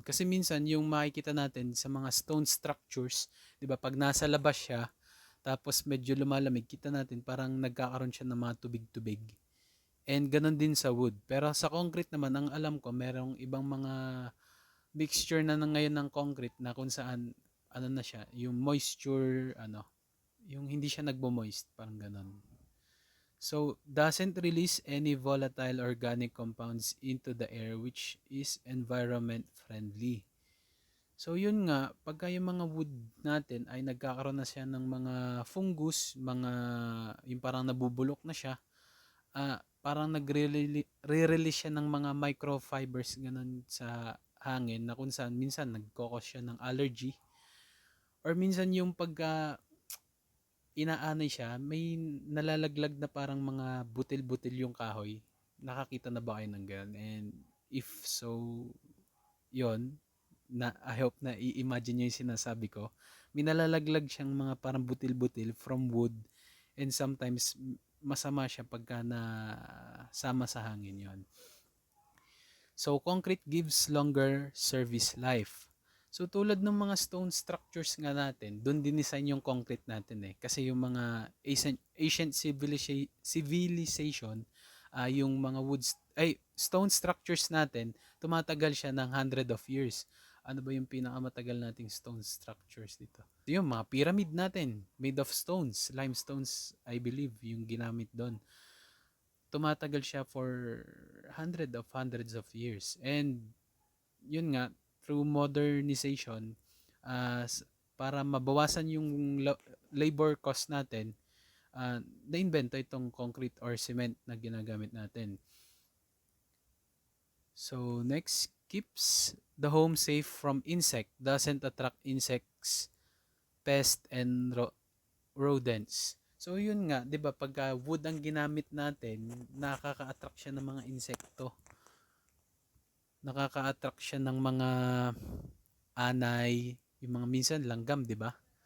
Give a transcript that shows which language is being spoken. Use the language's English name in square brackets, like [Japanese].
[Filipino] Kasi minsan yung makikita natin sa mga stone structures, 'di ba, pag nasa labas siya, tapos medyo lumalamig, kita natin parang nagkakaroon siya ng mga tubig-tubig. And ganun din sa wood. Pero sa concrete naman, ang alam ko, merong ibang mga mixture na ngayon ng concrete na kung saan na siya, yung moisture yung hindi siya nagbo-moist, parang ganun. [English] So doesn't release any volatile organic compounds into the air, which is environment friendly. [Filipino] So yun nga, pagka yung mga wood natin ay nagkakaroon na siya ng mga fungus, yung parang nabubulok na siya, parang nagre-release siya ng mga microfibers ganun sa hangin na kung saan minsan nagkokos siya ng allergy. Or minsan yung pagka inaanay siya, may nalalaglag na parang mga butil-butil yung kahoy. Nakakita na ba kayo ng ganun? [English] And if so, [Filipino] yon [English] I hope [Filipino] na i-imagine nyo yung sinasabi ko. May nalalaglag siyang mga parang butil-butil [English] from wood, and sometimes [Filipino] masama siya pagka na sama sa hangin yon. [English] So concrete gives longer service life. [Filipino] So tulad ng mga stone structures nga natin, doon din-design yung concrete natin eh. Kasi yung mga ancient civilization, yung mga stone structures natin, tumatagal siya ng 100 of years. Ano ba yung pinakamatagal nating stone structures dito? Yung mga pyramid natin, made of stones, limestones, [English] I believe, [Filipino] yung ginamit doon. Tumatagal siya [English] for hundreds of years. [Filipino] And yun nga, [English] through modernization, [Filipino] para mabawasan yung labor cost natin, na-invento itong concrete or cement na ginagamit natin. [English] So next, keeps the home safe from insect, doesn't attract insects, pests, and rodents. [Filipino] So yun nga, 'di ba, pagka wood ang ginamit natin, nakaka-attract siya ng mga insekto. Nakaka-attract siya ng mga anay, yung mga minsan langgam, 'di ba?